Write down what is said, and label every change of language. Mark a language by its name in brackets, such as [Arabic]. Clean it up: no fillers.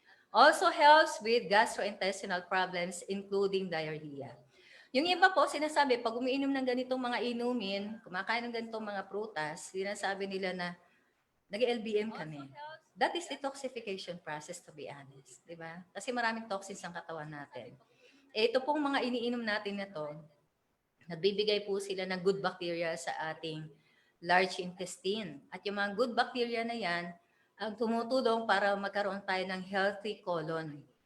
[English] Also helps with gastrointestinal problems including diarrhea. [Filipino] Yung iba po, sinasabi, pag umiinom ng ganitong mga inumin, kumakain ng ganitong mga prutas, sinasabi nila na nag-LBM kami. [English] That is detoxification process, to be honest. [Filipino] Diba? Kasi maraming toxins ang katawan natin. Ito pong mga iniinom natin na to, nagbibigay po sila ng good bacteria sa ating large intestine. At yung mga good bacteria na yan, ang tumutulong para magkaroon tayo ng healthy colon.